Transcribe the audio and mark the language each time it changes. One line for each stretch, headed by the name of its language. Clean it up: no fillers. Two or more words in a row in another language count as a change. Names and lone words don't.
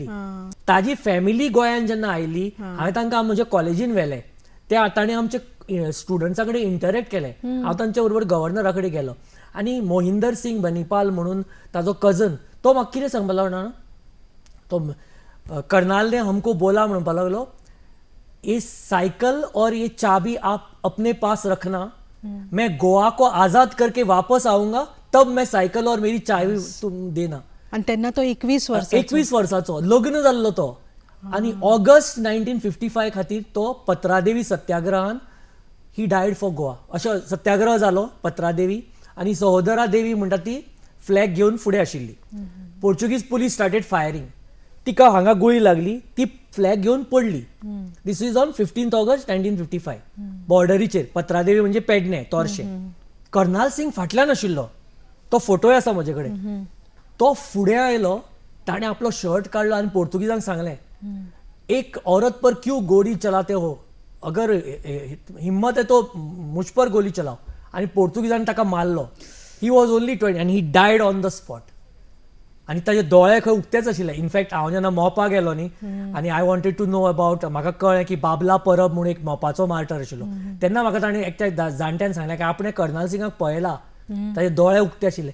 Konkani: ताजी फॅमिली गोंयान जेन्ना आयली, हांवें तांकां म्हज्या कॉलेजीन व्हेलें. ताणें आमच्या स्टुडंट्सां कडेन इंटरेक्ट केलें. हांव तांच्या बरोबर गव्हर्नरा कडेन गेलो आनी मोहिंदर सिंग बनीपाल म्हणून ताजो कजन, तो म्हाका कितें सांगपाक लागलो, तो
Hindi: कर्नाल ने हमको बोला
Konkani: म्हणपाक लागलो,
Hindi: ये साइकिल और ये चाबी आप अपने पास रखना, मैं गोवा को आजाद करके वापस आऊंगा तब मैं सायकल और मेरी चावी तुम देना.
Konkani: आणि तेन्ना तो 21 वर्साचो लग्न जाल्लो तो. आनी ऑगस्ट 1955 खातीर तो पत्रादेवी सत्याग्रहान
English: he died for Goa.
Konkani: अशें सत्याग्रह जालो पत्रादेवी आनी सहोदरा देवी म्हणटा ती फ्लॅग घेवन फुडें आशिल्ली.
English: Portuguese police started firing.
Konkani: तिका हांगा गुळी लागली, ती फ्लॅग घेवन पडली.
English: This is on 15 August 1955 बॉर्डरीचेर.
Konkani: पत्रादेवी म्हणजे पेडणे, तोरशे. कर्नाल सिंग फाटल्यान आशिल्लो. तो फोटोय आसा म्हजे कडेन. तो फुडें आयलो, ताणें आपलो शर्ट काडलो आनी पोर्तुगीजांक सांगलें,
Hindi: एक औरत पर क्यों गोली चलाते हो, अगर हिम्मत है तो मुझ पर गोली चलाओ.
Konkani: आनी पोर्तुगीजांनी ताका मारलो.
English: He was only 20 आनी he died on the spot.
Konkani: आनी ताजे दोळे खंय उक्तेच आशिल्ले. इनफॅक्ट हांव जेन्ना मोपा गेलो न्ही आनी
English: I wanted to know about,
Konkani: म्हाका कळ्ळें की बाबला परब म्हणून एक मोपाचो मार्टर आशिल्लो. तेन्ना म्हाका ताणें एकट्या जाणट्यान सांगलें की आपणें कर्नाल सिंगाक पळयला, ताजे दोळे उक्ते आशिल्ले.